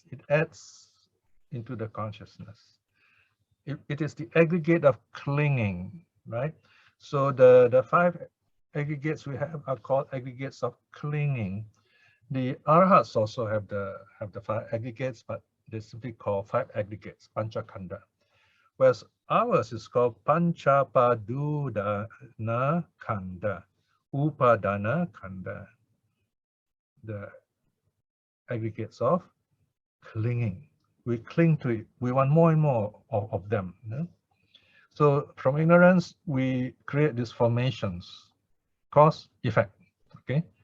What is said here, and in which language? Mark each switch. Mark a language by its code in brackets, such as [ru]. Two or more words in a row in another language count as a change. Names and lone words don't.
[en] It adds into the consciousness. It is the aggregate of clinging, right? So the 5 aggregates we have are called aggregates of clinging. The arhats also have the 5 aggregates, but they simply call 5 aggregates, panchakanda. whereas ours is called [pi] panchapadudana khanda, upadana khanda, [en] the aggregates of clinging. We cling to it. We want more and more of them. You know? So from ignorance, we create these formations, cause, effect. Okay.